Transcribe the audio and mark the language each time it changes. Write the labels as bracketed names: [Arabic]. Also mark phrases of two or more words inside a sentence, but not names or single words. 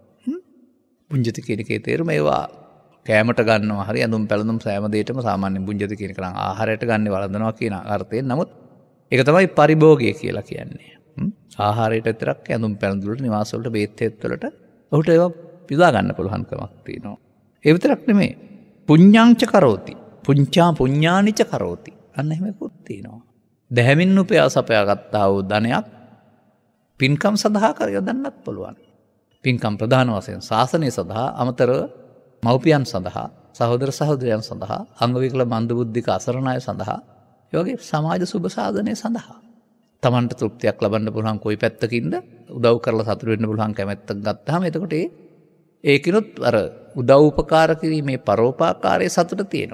[Sinhala] බුඤ්ජති කියන එකේ තේරුම ඒවා කෑමට ගන්නවා හරි ඇඳුම් පැළඳුම් සෑම දෙයකම සාමාන්‍ය බුඤ්ජති කියන එක නම් ආහාරයට ගන්න වළඳනවා කියන අර්ථයෙන්. නමුත් ඒක තමයි පරිභෝගය කියලා කියන්නේ. ආහාරයට විතරක් ඇඳුම් පැළඳුම් වලට නිවාස වලට බේත් හේත් වලට ඔහුට ඒවා පිළා ගන්න පුළුවන්කමක් තියෙනවා. ඒ විතරක් නෙමෙයි [Pali] පුඤ්ඤාංච කරෝති. පුඤ්චා පුඤ්ඤානිච කරෝති. [Sinhala] අන්න එහෙමකුත් තියෙනවා. දැහැමින් උපයා සපයා ගත්තා වූ ධනයක් පින්කම් සඳහා කර යොදන්නත් පුළුවන්. පින්කම් ප්‍රධාන වශයෙන් ශාසනය සඳහා අමතරව මව්පියන් සඳහා සහෝදර සහෝදරයන් සඳහා අංගවිකල මන්දබුද්ධික අසරණ අය සඳහා ඒ වගේ සමාජ සුබ සාධනය සඳහා තමන්ට තෘප්තියක් ලබන්න පුළුවන් කොයි පැත්තකින්ද උදව් කරලා සතුටු වෙන්න පුළුවන් කැමැත්තක් ගත්තාම එතකොට ඒකිනුත් අර උදව් උපකාර කිරීමේ පරෝපකාරයේ සතුට තියෙනවා.